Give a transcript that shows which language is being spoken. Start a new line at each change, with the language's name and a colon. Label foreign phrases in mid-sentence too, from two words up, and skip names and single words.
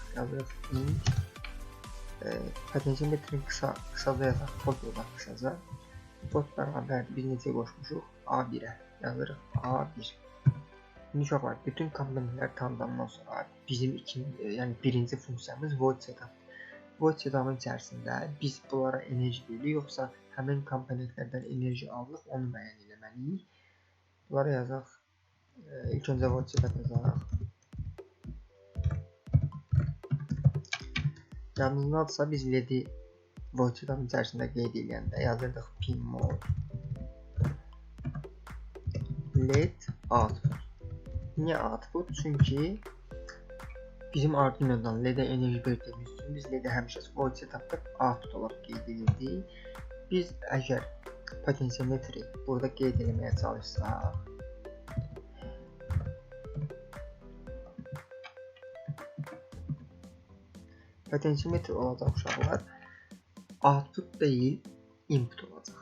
Azerbaijani: Yazaq int. Potensiometrin qısaca yazaq. Pot yazaq qısaca. Pot bərabərdir. Biz necə qoşmuşuq? A1-ə. Yazırıq A1. İndi uşaqlar, bütün komponentləri tanıdandan sonra bizim birinci funksiyamız void setup. Void setup'ın içərisində biz bunlara enerji veririk, yoxsa həmin komponentlərdən enerji alırıq, onu müəyyən etməliyik. Bunları yazaq İlk öncə void yazacaq. Yadınızdadırsa biz ledi void içərisində qeyd edəndə yazırdıq pin mode led output. Niyə output? Çünki bizim Arduino'dan LED-ə enerji verdiyimiz üçün biz LED-ə həmişə void setupda output olaraq qeyd edirdik. Biz əgər potensiyometri burada qeyd etməyə çalışsaq, potensiyometri olacaq uşaqlar, output deyil, input olacaq.